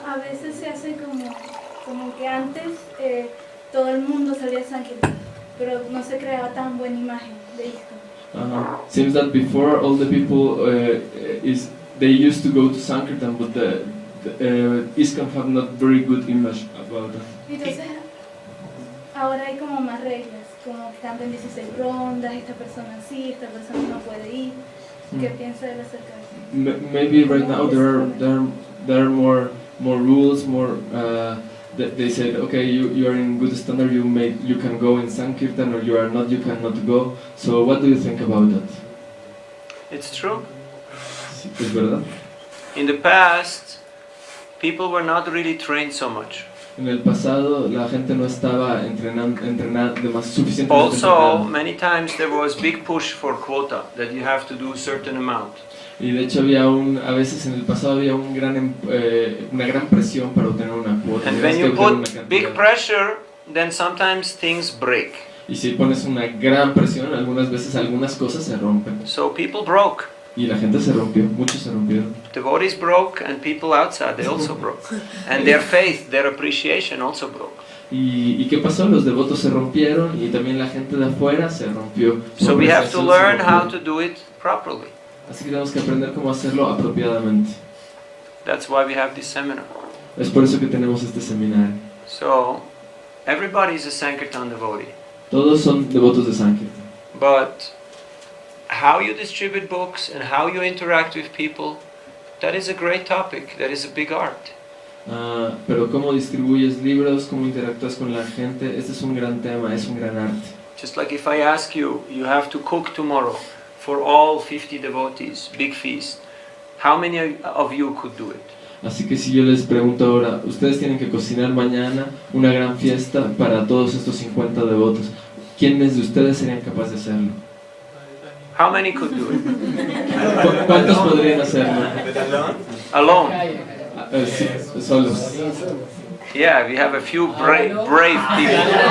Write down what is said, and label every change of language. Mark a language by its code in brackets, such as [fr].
[es] A veces se hace como que antes todo el mundo salía a Sankirtan, pero no se creaba tan buena imagen de ISKCON. [en] Seems that before all the people they used to go to Sankirtan, but the ISKCON have not very good image about it. [es] Entonces ahora hay como más reglas, como que cantan 16 rondas, esta persona sí, esta persona no puede ir. ¿Qué piensa él acerca de eso? [en] Maybe right now there are more rules, more. They said, okay, you are in good standard, you can go in Sankirtan, or you are not, you cannot go. So what do you think about that? It's true. [es] ¿Es verdad? [en] In the past, people were not really trained so much. [es] En el pasado la gente no estaba entrenando suficientemente. [en] Also, many times there was big push for quota, that you have to do a certain amount. [es] Y de hecho a veces en el pasado había una gran presión para obtener una cuota. [en] And when you put big pressure, then sometimes things break. [es] Y si pones una gran presión, algunas veces algunas cosas se rompen. [en] So people broke. [es] Y la gente se rompió, muchos se rompieron. [en] Devotees broke and people outside, they also broke. And their faith, their appreciation also broke. [es] ¿Y qué pasó? Los devotos se rompieron y también la gente de afuera se rompió. [en] So we have to learn how to do it properly. [es] Así que tenemos que aprender cómo hacerlo apropiadamente. [en] That's why we have this seminar. [es] Es por eso que tenemos este seminario. [en] So, everybody is a Sankirtan devotee. [es] Todos son devotos de Sankirtan. [en] But how you distribute books and how you interact with people, that is a great topic, that is a big art. [es] Pero cómo distribuyes libros, cómo interactúas con la gente, este es un gran tema, es un gran arte. [en] Just like if I ask you, you have to cook tomorrow for all 50 devotees, big feast. How many of you could do it? [es] Así que si yo les pregunto ahora, ustedes tienen que cocinar mañana una gran fiesta para todos estos 50 devotos, ¿quiénes de ustedes serían capaces de hacerlo? [en] How many could do it? [es] ¿Cuántos podrían hacerlo? [en] Alone? [es] Sí, solos. [en] Yeah, we have a few brave people.